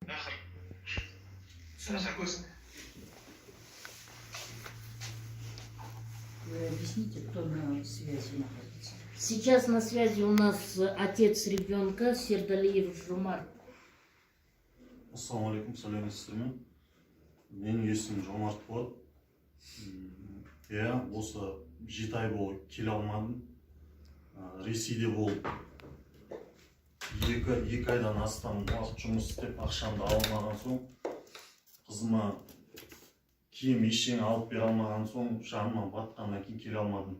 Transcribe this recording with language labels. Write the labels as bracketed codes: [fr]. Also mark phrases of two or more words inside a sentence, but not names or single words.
[ru] Вы объясните, кто на связи находится? Сейчас на связи у нас отец ребенка Сердалиев Жомарт. [ar] السلام عليكم, [kk] сәлеметсіздер ме? Менің есімім Жомарт болады. Осы 7 ай болып келе алмадым. Ресейде болып 2 айдан астам уақыт жұмыс істеп, ақшамды алмаған соң, қызыма киім ештеңе алып бере алмаған соң, жаныма батқаннан кейін келе алмадым.